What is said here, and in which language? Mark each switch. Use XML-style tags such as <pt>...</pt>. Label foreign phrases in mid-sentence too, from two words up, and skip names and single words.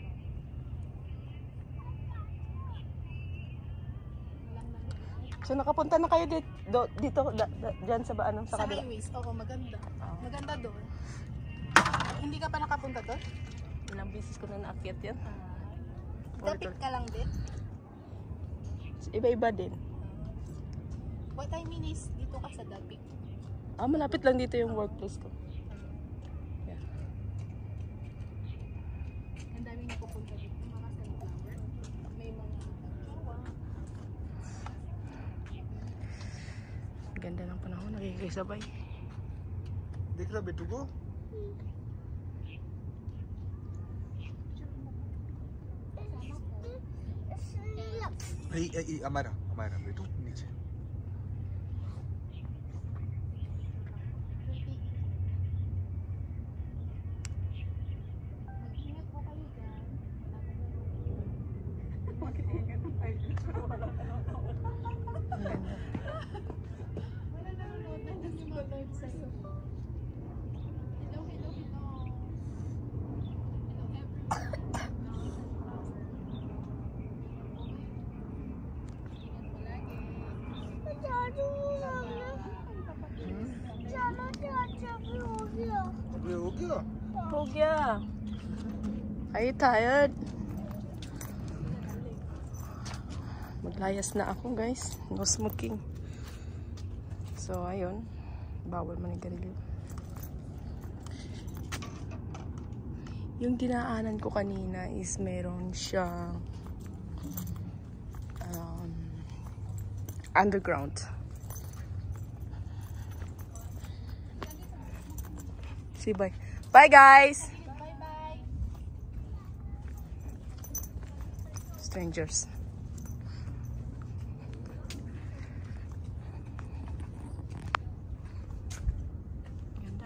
<tl>Walang nangyayari. So nakapunta na kayo dito dyan sa ano sa Sa kabila? highways, oo, maganda. Maganda doon. Hindi ka pa nakapunta doon? Ilang beses ko na naakyat yan. Dapit ka lang din? Iba-iba din.</tl> <en>What I mean is,</en> <tl>dito ka sa Dapit. Ah, malapit lang dito yung workplace ko.</tl> <en>Yeah.</en> <tl>Ang daming napupunta dito, mga sunflower. May mga Ganda ng panahon, nakikisabay.</tl> <hi>देख रहा बेटू को हमारा बेटू नीचे</hi> <tl>mag-ingat po kayo dyan. Wala nanonood na nanonood sa'yo.</tl> <en>Hello, hello, hello. Hello everyone.</en> <tl>Ingat palagi.</tl> <hi>अबे हो गया हो गया.</hi> <en>Are you tired?</en> <tl>Maglayas na ako guys.</tl> <en>No smoking.</en> <tl>So ayun. Bawal manigarilyo. Yung dinaanan ko kanina is meron siyang underground.</tl> <en>See, bye. Bye guys! Bye-bye. Strangers.</en> <tl>Ganda.</tl>